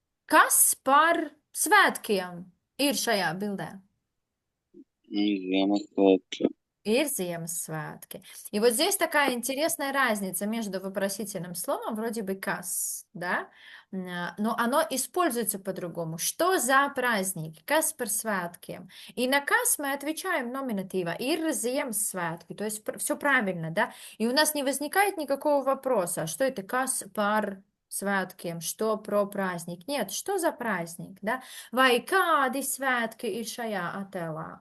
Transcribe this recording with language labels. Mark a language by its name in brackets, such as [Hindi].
[Latvian] Kas par svētkiem ir šajā bildē? Ziemassvētki. Ir Ziemassvētки. [Russian] И вот здесь такая интересная разница между вопросительным словом, вроде бы «kas», да? Но оно используется по-другому. Что за праздник? [Latvian] Kas par svētkiem? [Russian] И на «kas» мы отвечаем номинатива. [Latvian] Ir Ziemassvētki. [Russian] То есть все правильно, да? И у нас не возникает никакого вопроса, что это [Latvian] «kas par svētkiem», [Russian] что про праздник. Нет, что за праздник, да? [Latvian] Vai kādi svētki ir šajā attēlā?